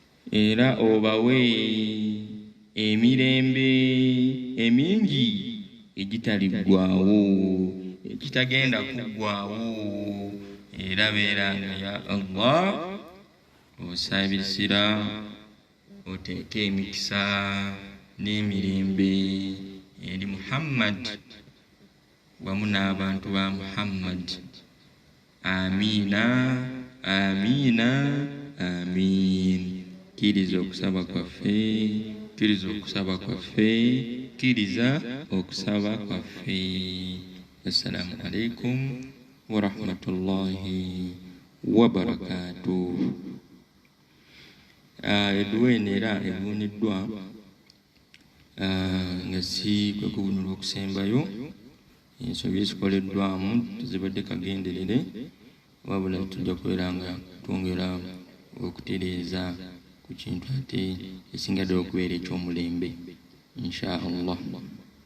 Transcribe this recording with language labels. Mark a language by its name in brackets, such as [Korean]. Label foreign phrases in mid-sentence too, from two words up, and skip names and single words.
[Ganda] era obawe emirembe emingi egitaliggwaawo ekitagenda kuggwaawo era beeranga ya Allah osaabisira oteeka emikisa n'emirembe eri Muhammad wamu n'abantu ba Muhammad. Amiina, amiina, amiin. Kkiriza okusaba kwaffe, kkiriza okusaba kwaffe, kkiriza okusaba kwaffe. [Arabic] السلام عليكم ورحمة الله وبركاته. [Ganda] Edduwa eno era ebuuniddwa nga si kwe kubunula okusembayo ensobi ezikoleddwamu tezibadde kagenderere, wabula tujja kubeera nga twongera okutereeza ku kintu ate esinga ddala okubeera eky'omulembe [Arabic] إن شاء الله.